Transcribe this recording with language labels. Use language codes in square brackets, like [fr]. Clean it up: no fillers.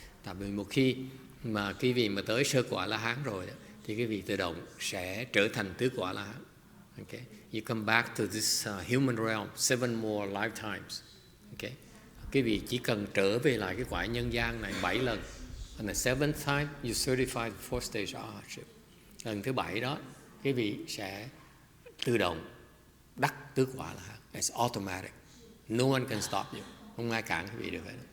[vi] Tại vì một khi mà quý vị mà tới sơ quả La Hán rồi đó, thì quý vị tự động sẽ trở thành tứ quả La Hán. [en] Okay. You come back to this human realm 7 more lifetimes. Okay. [vi] Quý vị chỉ cần trở về lại cái quả nhân gian này 7 lần. [en] And the 7th time you certify the 4th stage Arhatship. [vi] Lần thứ 7 đó, quý vị sẽ tự động đắc tứ quả là [en] it's automatic. No one can stop you. [vi] Không ai cản quý vị được hết.